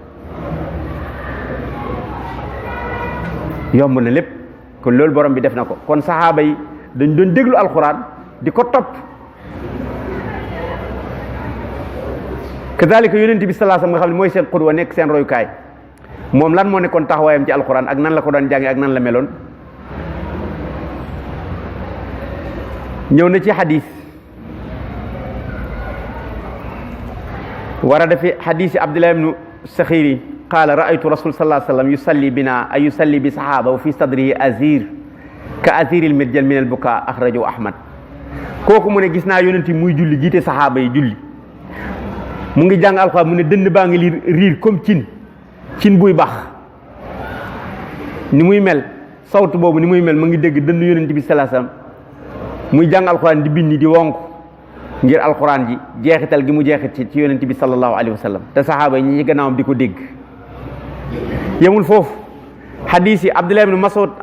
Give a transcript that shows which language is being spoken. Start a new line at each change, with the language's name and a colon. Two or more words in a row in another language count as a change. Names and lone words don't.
Wolof: yomb na lépp kon loolu borom bi def na ko kon saxaaba yi dañ doon déglu alxuraan di ko topp kadalika yonent bi
Arabic: صلى الله عليه وسلم
Wolof: nga xam ne mooy seen xudwa nekk seen royukaay moom lan moo nekkoon taxawaayam ci alxuraan ak nan la ko doon jànge ak nan la meloon ñëw na ci xadis
Arabic: ورد في حديث عبد الله بن الشخير قال رأيت رسول صلى الله عليه وسلم يصلي بنا أي يصلي بالصحابة وفي صدره أزيز كأزيز المرجل من البكاء أخرجه أحمد
Wolof: kooku mu ne gis naa yonent muy julli jiite saxaaba yi julli mu ngi jàng alxuraan mu ne dënn baa ngi riir comme cin buy bax ni muy mel sawtu boobu ni muy mel mu ngi dégg dënn yonent bi
Arabic: صلى الله عليه وسلم
Wolof: muy jàng alxuraan di binni di wonk ngir alxuraan ji jeexital gi mu jeexit ci yonent bi sallallahu alayhi wasallam te saxaaba yi ñi ci gannaawam di ko dégg yemul foofu xadiis yi Abdullah ibn Mas'ud an